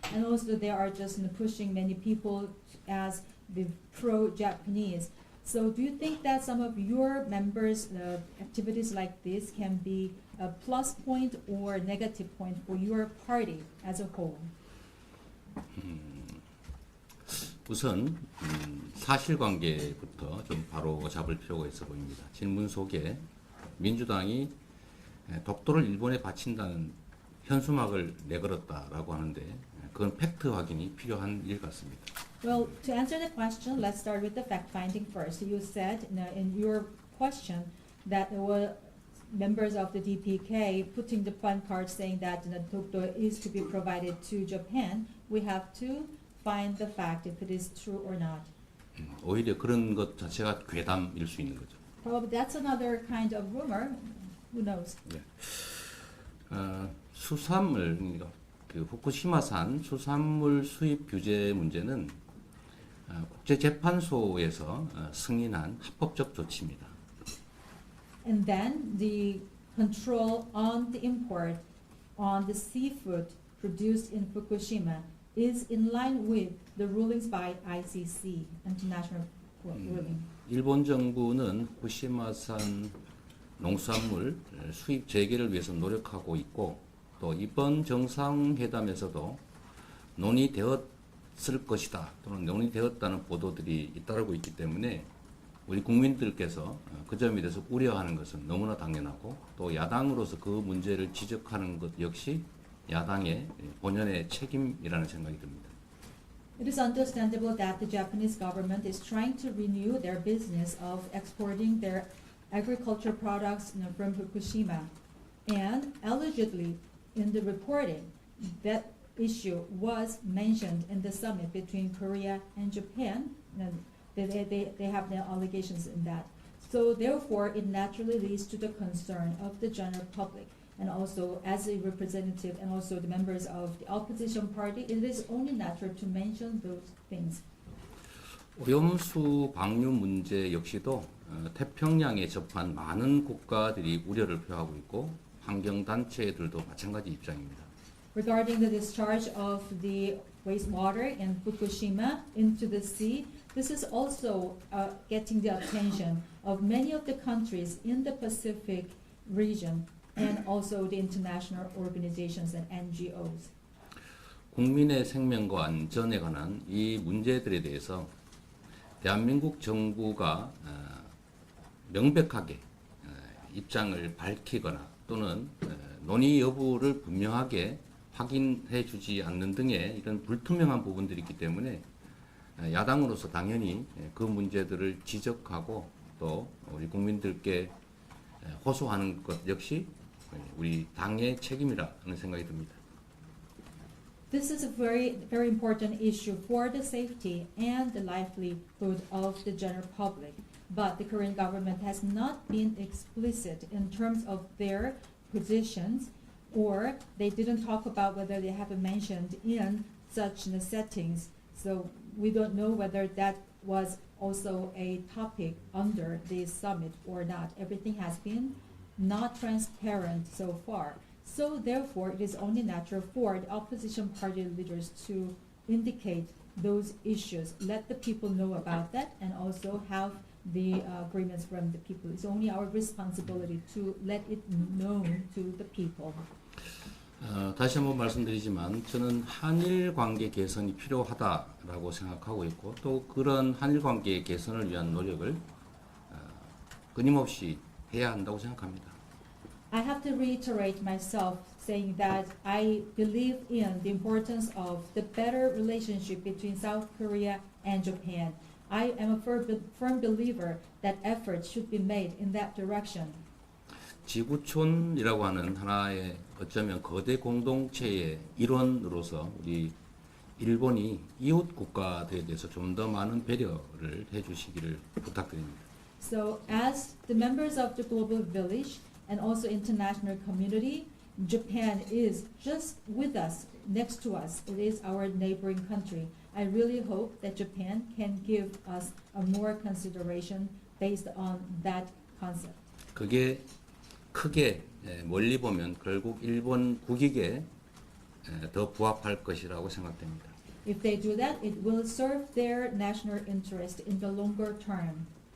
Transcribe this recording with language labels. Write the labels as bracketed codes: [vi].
[en] And also they are just pushing many people as the pro-Japanese. So do you think that some of your members' activities like this can be a plus point or negative point for your party as a whole? [ko] 우선 사실관계부터 좀 바로 잡을 필요가 있어 보입니다. 질문 속에 민주당이 독도를 일본에 바친다는 현수막을 내걸었다라고 하는데 그건 팩트 확인이 필요한 일 같습니다. [en] Well, to answer the question, let's start with the fact-finding first. You said in your question that there were members of the DPK putting the placard saying that Dokdo is to be provided to Japan. We have to find the fact if it is true or not. [ko] 오히려 그런 것 자체가 괴담일 수 있는 거죠. [en] Probably that's another kind of rumor. Who knows? [ko] 네. 수산물, 그 후쿠시마산 수산물 수입 규제 문제는 국제재판소에서 승인한 합법적 조치입니다. [en] And then the control on the import on the seafood produced in Fukushima is in line with the rulings by ICC, International Ruling. [ko] 일본 정부는 후쿠시마산 농수산물 수입 재개를 위해서 노력하고 있고 또 이번 정상회담에서도 논의되었을 것이다 또는 논의되었다는 보도들이 잇따르고 있기 때문에 우리 국민들께서 그 점에 대해서 우려하는 것은 너무나 당연하고 또 야당으로서 그 문제를 지적하는 것 역시 야당의 본연의 책임이라는 생각이 듭니다. [en] It is understandable that the Japanese government is trying to renew their business of exporting their agricultural products from Fukushima. And allegedly, in the reporting, that issue was mentioned in the summit between Korea and Japan. And they have their allegations in that. So therefore, it naturally leads to the concern of the general public. And also, as a representative and also the members of the opposition party, it is only natural to mention those things. [ko] 오염수 방류 문제 역시도 태평양에 접한 많은 국가들이 우려를 표하고 있고 환경단체들도 마찬가지 입장입니다. [en] Regarding the discharge of the wastewater in Fukushima into the sea, this is also getting the attention of many of the countries in the Pacific region and also the international organizations and NGOs. [ko] 국민의 생명과 안전에 관한 이 문제들에 대해서 대한민국 정부가 명백하게 입장을 밝히거나 또는 논의 여부를 분명하게 확인해 주지 않는 등의 이런 불투명한 부분들이 있기 때문에 야당으로서 당연히 그 문제들을 지적하고 또 우리 국민들께 호소하는 것 역시 우리 당의 책임이라는 생각이 듭니다. [en] This is a very important issue for the safety and the livelihood of the general public. But the Korean government has not been explicit in terms of their positions, or they didn't talk about whether they have mentioned in such settings. So we don't know whether that was also a topic under this summit or not. Everything has been not transparent so far. So therefore, it is only natural for the opposition party leaders to indicate those issues, let the people know about that, and also have the agreements from the people. It's only our responsibility to let it known to the people. [ko] 다시 한번 말씀드리지만 저는 한일 관계 개선이 필요하다라고 생각하고 있고 또 그런 한일 관계 개선을 위한 노력을 끊임없이 해야 한다고 생각합니다. [en] I have to reiterate myself saying that I believe in the importance of the better relationship between South Korea and Japan. I am a firm believer that efforts should be made in that direction. [ko] 지구촌이라고 하는 하나의 어쩌면 거대 공동체의 일원으로서 우리 일본이 이웃 국가들에 대해서 좀 더 많은 배려를 해주시기를 부탁드립니다. [en] So as the members of the global village and also international community, Japan is just with us, next to us. It is our neighboring country. I really hope that Japan can give us a more consideration based on that concept. [ko] 그게 크게 멀리 보면 결국 일본 국익에 더 부합할 것이라고 생각됩니다. [en] If they do that, it will serve their national interest in the longer term.